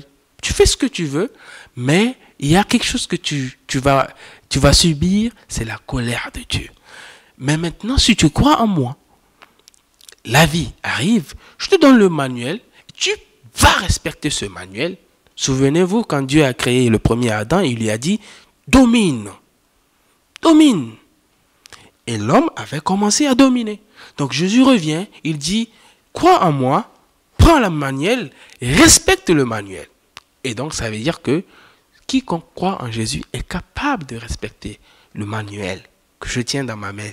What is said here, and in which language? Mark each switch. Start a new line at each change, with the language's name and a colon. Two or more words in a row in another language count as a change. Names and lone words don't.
French: Tu fais ce que tu veux, mais il y a quelque chose que tu vas subir, c'est la colère de Dieu. Mais maintenant, si tu crois en moi, la vie arrive, je te donne le manuel, tu vas respecter ce manuel. Souvenez-vous, quand Dieu a créé le premier Adam, il lui a dit,
Latin: domine, domine.
French: Et l'homme avait commencé à dominer. Donc Jésus revient, il dit, crois en moi, prends le manuel, respecte le manuel. Et donc ça veut dire que quiconque croit en Jésus est capable de respecter le manuel que je tiens dans ma main.